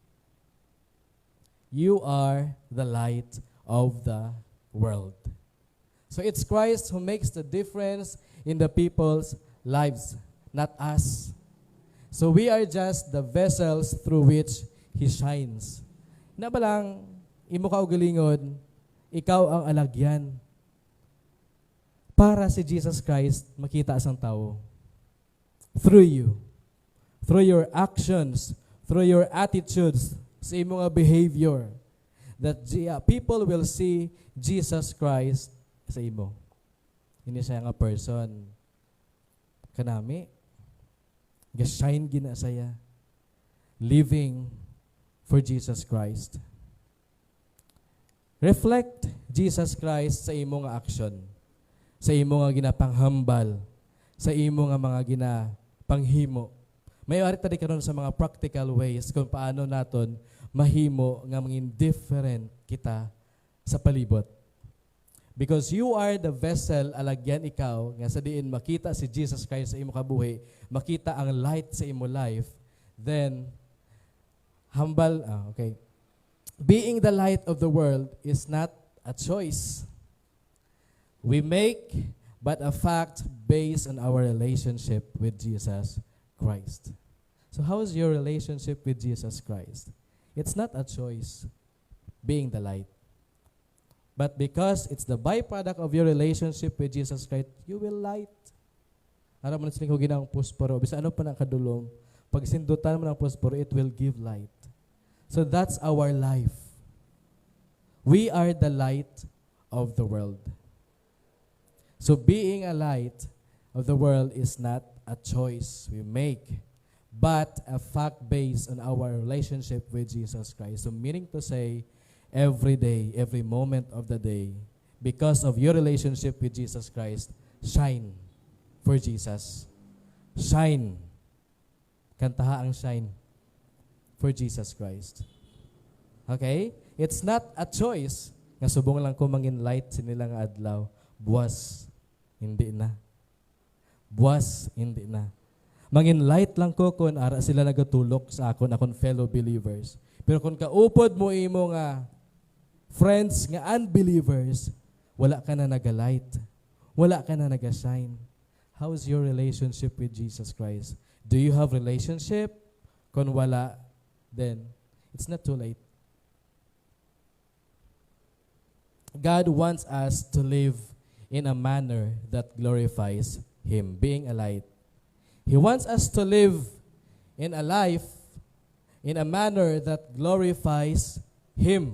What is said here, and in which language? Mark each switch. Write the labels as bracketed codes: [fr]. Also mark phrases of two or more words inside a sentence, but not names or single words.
[en] You are the light of the world. So it's Christ who makes the difference in the people's lives, not us. So we are just the vessels through which He shines. [hil] Na ba lang, imo ka ugalingon, ikaw ang alagyan para si Jesus Christ makita asang tao. [en] Through you. Through your actions, through your attitudes, [hil] sa imong [en] behavior, that people will see Jesus Christ [hil] sa imo. Hindi siya nga person. Kanami, ga-shine gina saya. [en] Living for Jesus Christ. Reflect Jesus Christ [hil] sa imo nga [en] action. [hil] Sa imo nga ginapanghambal. Sa imo nga mga ginapanghimo. May ari tadi karon sa mga [en] practical ways [hil] kung paano naton mahimo nga mangin different kita sa palibot. [en] Because you are the vessel, [hil] alagyan ikaw, nga sa diin makita si Jesus Christ sa imo kabuhi, makita ang light sa imo life, [en] then, being the light of the world is not a choice. We make but a fact based on our relationship with Jesus Christ. So how is your relationship with Jesus Christ? It's not a choice, being the light. But because it's the byproduct of your relationship with Jesus Christ, you will light. [hil] Ara man siling hugin ang posporo, bisa ano pa nang kadulong, pag sindutan mo ng posporo, [en] it will give light. So that's our life. We are the light of the world. So being a light of the world is not a choice we make, but a fact based on our relationship with Jesus Christ. So meaning to say, every day, every moment of the day, because of your relationship with Jesus Christ, shine for Jesus. Shine. [hil] Kantaha ang [en] shine for Jesus Christ. Okay? It's not a choice. [hil] Nga subong lang ko mangin light sinilang adlaw. Buwas. Hindi na. Buwas. Hindi na. Mangin light lang ko kung ara sila nagatulok sa akon [en] fellow believers. [hil] Pero kung kaupod mo imo nga friends nga unbelievers, wala ka na nagalight. Wala ka na nagashine. [en] How is your relationship with Jesus Christ? Do you have relationship? [hil] Kung wala, [en] then it's not too late. God wants us to live in a manner that glorifies Him, being a light. He wants us to live in a life in a manner that glorifies Him.